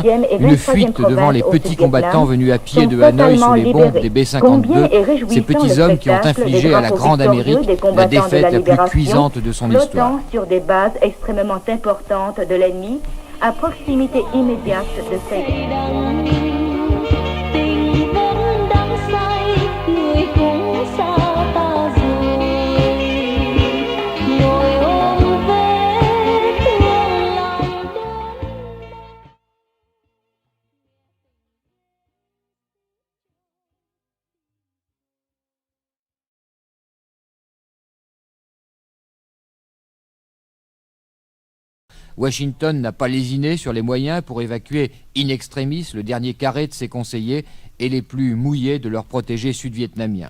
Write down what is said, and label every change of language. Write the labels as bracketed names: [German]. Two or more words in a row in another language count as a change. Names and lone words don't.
[French] 22e et une 23e fuite devant les provinces petits au combattants Vietnam venus à pied sont de Hanoï sous les totalement bombes des libérés. B-52, Combien est ces réjouissant petits le hommes qui ont spectacle des infligé à la drapeaux Grande victorieux Amérique des la combattants de défaite la la plus libération, cuisante de son histoire. flottant sur des bases extrêmement importantes de l'ennemi, à proximité immédiate de Saigon. [Vietnamese] Tình vẫn đắm say người cũng xa ta rồi. Ngồi ôm vết thương lòng đớn. [French] Washington n'a pas lésiné sur les moyens pour évacuer in extremis le dernier carré de ses conseillers et les plus mouillés de leurs protégés sud-vietnamiens.